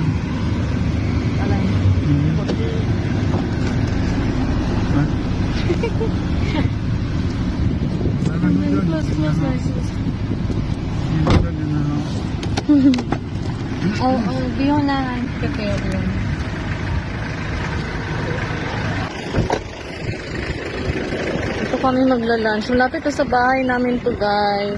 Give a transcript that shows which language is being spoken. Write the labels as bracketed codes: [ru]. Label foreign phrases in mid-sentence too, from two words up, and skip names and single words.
[th] อะไร หมดฮะแล้วมันไม่ได้นี่มันได้ยังไง [tl] Biyo na. Prepare yun. Ito kami magla-lunch. Malapit to sa bahay namin to, guys.